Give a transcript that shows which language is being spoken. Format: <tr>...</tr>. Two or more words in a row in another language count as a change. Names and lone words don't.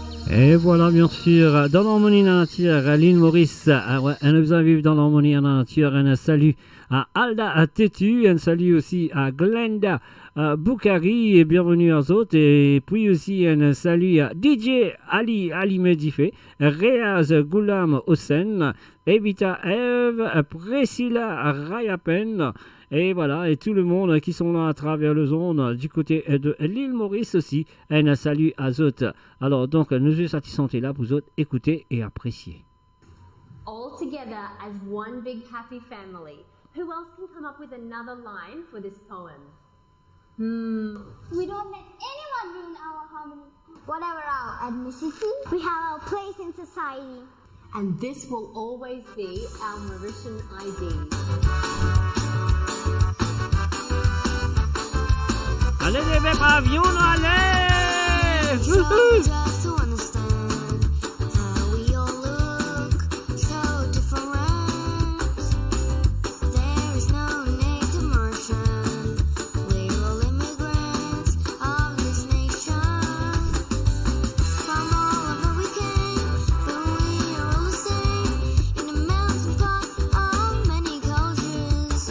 <fr>Et voilà, bien sûr, dans l'harmonie de la nature, l'île Maurice, ouais, on a besoin de vivre dans l'harmonie de la nature. Un salut à Alda Tétu, un salut aussi à Glenda Boukari, et bienvenue aux autres. Et puis aussi un salut à DJ Ali Medifé, Réaz Goulam Hossein, Evita Eve, Priscilla Rayapen. Et voilà, et tout le monde qui sont là à travers le zone du côté de l'île Maurice aussi. Un salut à eux. Alors donc, nous sommes là pour vous autres écouter et apprécier.</fr> <en>All together as one big happy family. Who else can come up with another line for this poem? We don't let anyone ruin our harmony. Whatever our ethnicity, we have our place in society. And this will always be our Mauritian ID.</en> <fr>Allez les bébés avions, allez! Wouhou!</fr> <en>Just to understand how we all look so different. There is no native Martian. We're all immigrants of this nation. From all over we came, but we are all the same in a melting pot of many cultures.</en>